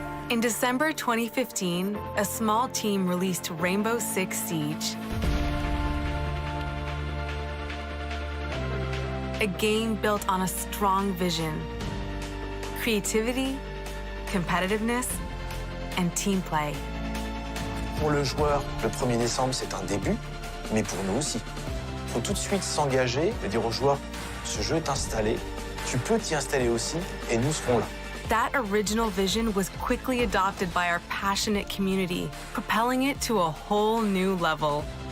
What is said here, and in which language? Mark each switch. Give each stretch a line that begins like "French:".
English: In December 2015, a small team released Rainbow Six Siege. A game built on a strong vision, creativity, competitiveness, and team play.
French: Pour le joueur, le 1er décembre, c'est un début, mais pour nous aussi. Il faut tout de suite s'engager et dire aux joueurs, ce jeu est installé, tu peux t'y installer aussi, et nous serons là.
English: That original vision was quickly adopted by our passionate community, propelling it to a whole new level.